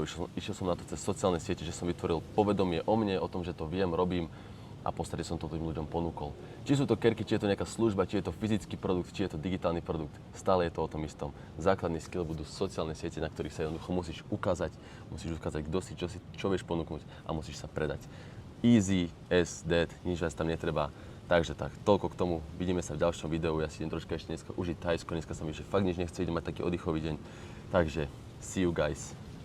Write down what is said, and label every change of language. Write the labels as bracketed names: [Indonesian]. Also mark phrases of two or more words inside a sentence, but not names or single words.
[Slovak] Išiel som na to cez sociálne siete, že som vytvoril povedomie o mne, o tom, že to viem, robím a v podstate som to tým ľuďom ponúkol. Či sú to kerky, či je to nejaká služba, či je to fyzický produkt, či je to digitálny produkt, stále je to o tom istom. Základný skill budú sociálne siete, na ktorých sa jednoducho musíš ukázať, kto si, čo vieš ponúknuť a musíš sa predať. [English] Easy as that, [Slovak] nič vás tam netreba. Takže tak, toľko k tomu. Vidíme sa v ďalšom videu. Ja si idem troška ešte dneska užiť Thajsko. Dneska sa mi že fakt nič nechce, idem mať taký oddychový deň. Takže, [English] see you guys.